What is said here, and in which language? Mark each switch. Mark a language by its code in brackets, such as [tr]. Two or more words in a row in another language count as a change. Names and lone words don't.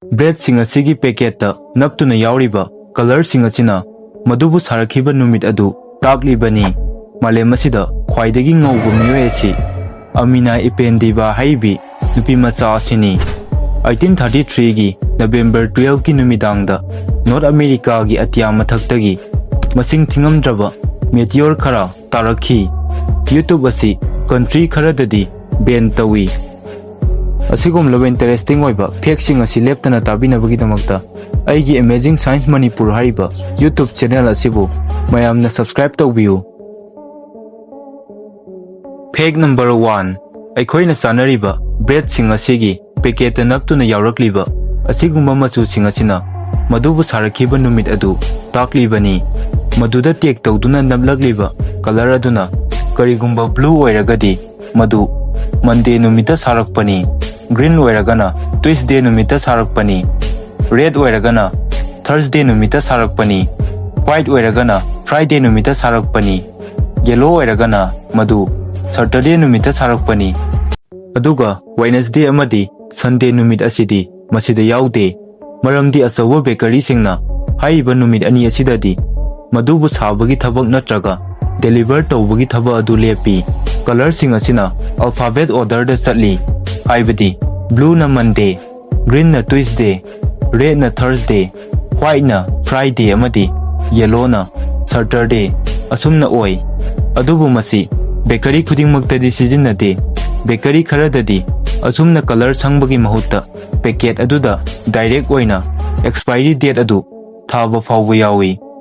[mni] ব্রেড সিং অসিগী পেকেট তা নপতুনা যাৱরিবা কলর সিং অসিনা মদুবু সারখিবা নুমিৎ অদু তাকলিবনি মালেম অসিদা খ্বাইদগী ঙৌবু মিয়োই অসি অমীনা ইপেন্দিবা হাইবী নুপী মচা অসিনী 1833 গী নবেম্বর 12 কী নুমিদাংদা নর্থ অমেরিকা কী অতিয়া মথক্তগী মসিং থিংমদ্রবা মেটিয়োর খরা তারখী ইউটিউব অসি কন্ট্রি খরদদী বেন তবী অসিগুমলবা ইন্টারেস্টিং ওইবা ফেক্টসিং অসি লেপ্তনা তাবিনবগিদমক্তা অইগী অমেজিং সাইন্স মণিপুর হারিবা [en] YouTube channel [mni] অসিবু ময়ামনা সবস্ক্রাইব তৌবিয়ু। [en] fact number 1 [mni] অখোইনা সানরিবা ব্রেড সিং অসিগী পেকেট নপতুনা যাৱরক্লিবা অসিগুম্বা মচু সিং অসিনা মদুবু সারখিবা নুমিৎ অদু তাকলিবনি মদুদা টেক তৌদুনা নবলগ্লিবা কলর অদুনা করিগুম্বা ব্লু ওইরগদি মদু মন্ডে নুমিতা সারকপনি গ্রীন ওইরগনা ট্যুসডে নুমিতা সারকপনি রেড ওইরগনা থার্সডে নুমিতা সারকপনি হোয়াইট ওইরগনা ফ্রাইডে নুমিতা সারকপনি য়েলো ওইরগনা মদু সেটরডে নুমিতা সারকপনি অদুগা ৱেডনেসডে অমদি সন্ডে নুমিৎ অসিদি মসিদা য়াউদে মরমদি অচৌবা বেকরি সিংনা হাইবা নুমিৎ অনি অসিদদি মদুবু সাবগী থবক নত্রগা ডেলিভর তৌবগী থবক অদু লেপী কলর সিং অসিনা [en] alphabet order [mni] দা চটলি হাইবদি ব্লু না মন্ডে গ্রীন না ট্যুসডে রেড না থার্সডে হোয়াইট না ফ্রাইডে অমদি য়েলো না সেটরডে অসুমনা ওই অদুবু মসী বেকরি খুদিংমক্তদি সিজিন্নদে বেকরি খরদদি অসুমনা কলর সংবগী মহুত্তা পেকেট অদুদা ডাইরেক্ট ওইনা [en] expiry date [mni] অদু থাবা ফাওবা য়াৱী।